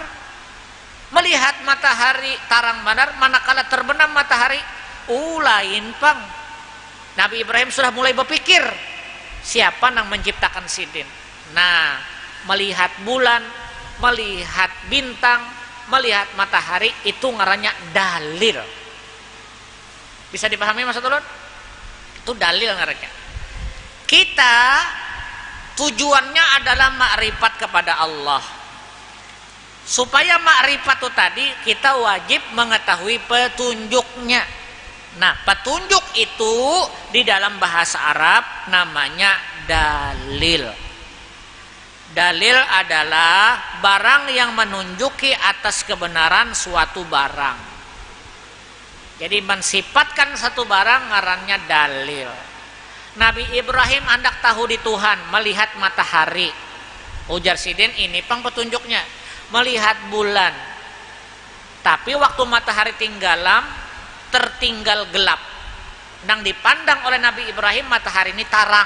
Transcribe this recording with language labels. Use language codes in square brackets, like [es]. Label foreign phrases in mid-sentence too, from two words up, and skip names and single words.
[bjn] Melihat matahari tarang banar, manakala terbenam matahari, lain pang. [id] Nabi Ibrahim sudah mulai berpikir, siapa yang menciptakan Sidin? Nah, melihat bulan, melihat bintang, melihat matahari, itu ngarannya dalil. Bisa dipahami maksud ulun? Itu dalil ngarannya. Kita tujuannya adalah makrifat kepada Allah. Supaya makrifat itu tadi, kita wajib mengetahui petunjuknya. Nah, petunjuk itu di dalam bahasa Arab namanya dalil. Dalil adalah barang yang menunjuki atas kebenaran suatu barang. Jadi mensifatkan satu barang ngarannya dalil. Nabi Ibrahim hendak tahu di Tuhan, melihat matahari. [bjn] Ujar Sidin, ini pang petunjuknya. [id] Melihat bulan. Tapi waktu matahari tertinggal gelap. Dan dipandang oleh Nabi Ibrahim, matahari ini tarang.